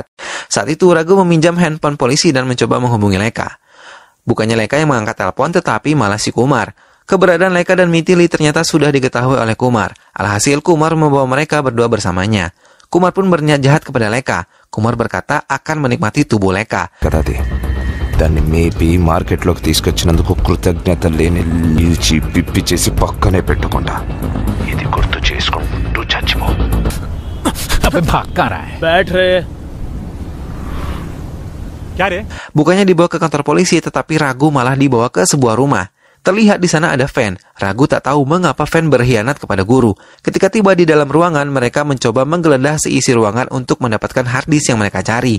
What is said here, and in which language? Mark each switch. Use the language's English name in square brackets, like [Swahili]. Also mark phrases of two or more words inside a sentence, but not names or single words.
[Indonesian] Saat itu Ragu meminjam handphone polisi dan mencoba menghubungi Leka. Bukannya Leka yang mengangkat telepon, tetapi malah si Kumar. Keberadaan Leka dan Mithili ternyata sudah diketahui oleh Kumar. Alhasil Kumar membawa mereka berdua bersamanya. Kumar pun berniat jahat kepada Leka. Kumar berkata akan menikmati tubuh Leka. [Telugu] దాన్ని మేపి మార్కెట్లోకి తీసుకొచ్చినందుకు కృతజ్ఞత లేని నిలిచి పిప్పి చేసి పక్కనే పెట్టకుండా ఇది గుర్తు చేసుకుంటూ చచ్చిపో. [Indonesian] Bukannya dibawa ke kantor polisi, tetapi Ragu malah dibawa ke sebuah rumah. Terlihat di sana ada Fan. Ragu tak tahu mengapa Fan berkhianat kepada guru. Ketika tiba di dalam ruangan, mereka mencoba menggeledah seisi ruangan untuk mendapatkan harddisk yang mereka cari.